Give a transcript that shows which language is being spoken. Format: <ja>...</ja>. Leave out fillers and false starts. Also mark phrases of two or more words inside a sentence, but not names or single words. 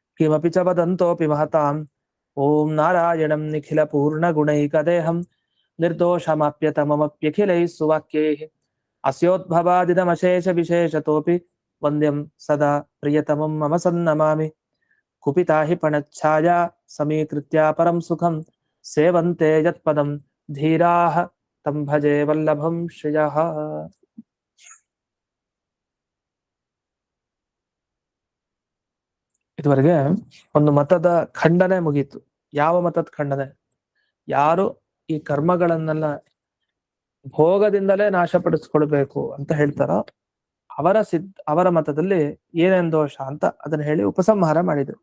<sa>च वदन्तोऽपि महतां ॐ नारायणं निखिलपूर्णगुणैकदेहं निर्दोषमाप्यतममप्यखिलैः सुवाक्यैः अस्योद्भवादिदमशेषविशेषतोऽपि वन्द्यं सदा प्रियतमं मम सन्नमामि कुपिता हि पणच्छाया समीकृत्या परं सुखं सेवन्ते यत्पदं धीराः तं भजे वल्लभं श्रियः।</sa> <kn>ಇದುವರೆಗೆ ಒಂದು ಮತದ ಖಂಡನೆ ಮುಗೀತು. ಯಾವ ಮತದ ಖಂಡನೆ? ಯಾರು ಈ ಕರ್ಮಗಳನ್ನೆಲ್ಲ ಭೋಗದಿಂದಲೇ ನಾಶಪಡಿಸ್ಕೊಳ್ಬೇಕು ಅಂತ ಹೇಳ್ತಾರೋ ಅವರ ಮತದಲ್ಲಿ ಏನೇನ್ ದೋಷ ಅಂತ ಅದನ್ನ ಹೇಳಿ ಉಪಸಂಹಾರ ಮಾಡಿದ್ರು.</kn>